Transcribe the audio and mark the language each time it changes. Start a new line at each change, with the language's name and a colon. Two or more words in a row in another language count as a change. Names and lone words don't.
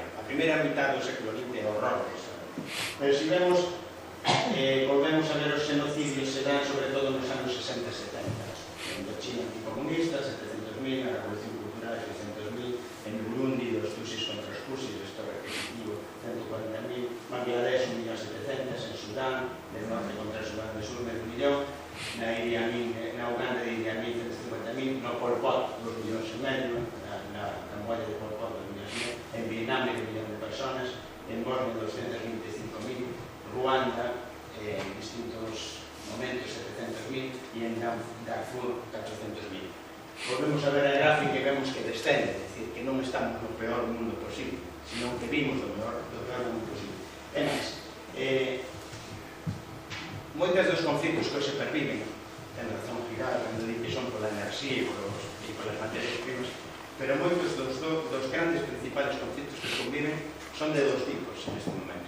Galician: A primeira mitad do século XX é o horror da historia. Pero se vemos, volvemos a ver os xenocidios, se dan sobre todo nos anos 60 e 70. En China anticomunista, 700.000, na Revolución Cultural, 600.000, en Burundi, dos Tutsis contra os Tutsis, isto é repetitivo, 140.000, Bangladesh, 1.700.000, en Sudán,
Spanish: del norte contra el Sudán del Sur,
Galician: 500.000, na Uganda de Idi Amin, 150.000, no Pol Pot, 2,5 millones, na Camboya de Pol Pot, 2 millones, en Vietnam, 1 millón de personas, en Bosnia, 225.000, Ruanda, en distintos momentos, 700.000, e en Darfur, 400.000. Volvemos a ver a gráfica e vemos que descende, é dicir, que non estamos no peor mundo posible, sino que vimos do peor mundo posible. É máis, moitas dos conflitos que hoxe perviven, ten razón Giral cando di que son pola enerxía e polas materias primas, pero moitos dos grandes principales conflitos que conviven son de dos tipos neste momento.